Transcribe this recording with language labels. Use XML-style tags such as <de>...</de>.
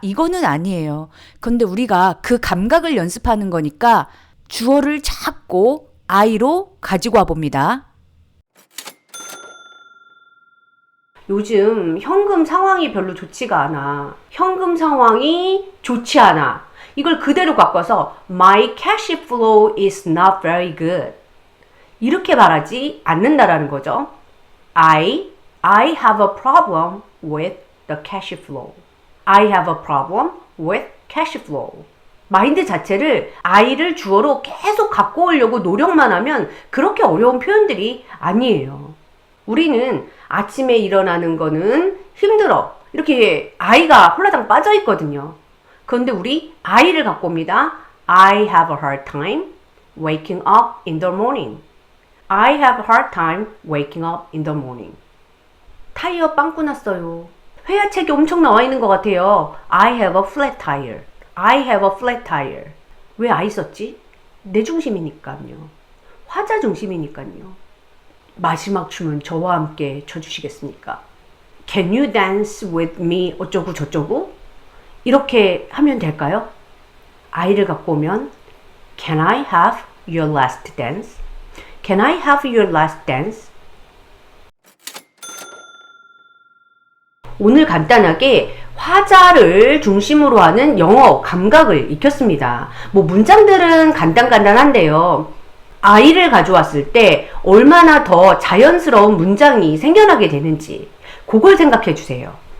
<ko>이거는 아니에요. 근데 우리가 그 감각을 연습하는 거니까 주어를 찾고 I로 가지고 와 봅니다. 요즘 현금 상황이 별로 좋지가 않아. 현금 상황이 좋지 않아. 이걸 그대로 바꿔서</ko> <en>My cash flow is not very good.</en> <ko>이렇게 말하지 않는다라는 거죠.</ko> <en>I have a problem with the cash flow. I have a problem with cash flow.</en> <ko>마인드 자체를 I를 주어로 계속 갖고 오려고 노력만 하면 그렇게 어려운 표현들이 아니에요. 우리는 아침에 일어나는 거는 힘들어. 이렇게 I가 홀라당 빠져 있거든요. 그런데 우리 I를 갖고 옵니다.</ko> <en>I have a hard time waking up in the morning. I have a hard time waking up in the morning.</en> <ko>타이어 빵꾸 났어요. 회화책이 엄청 나와 있는 것 같아요.</ko> <en>I have a flat tire. I have a flat tire.</en> <ko>왜 I 썼지? 내 중심이니까요. 화자 중심이니까요. 마지막 춤은 저와 함께 춰주시겠습니까?</ko> <en>Can you dance with me?</en> <ko>어쩌고 저쩌고? 이렇게 하면 될까요? I를 갖고 오면</ko> <en>Can I have your last dance? Can I have your last dance?</en> <ko>오늘 간단하게 화자를 중심으로 하는 영어 감각을 익혔습니다. 문장들은 간단한데요. I를 가져왔을 때 얼마나 더 자연스러운 문장이 생겨나게 되는지 그걸 생각해 주세요.</ko>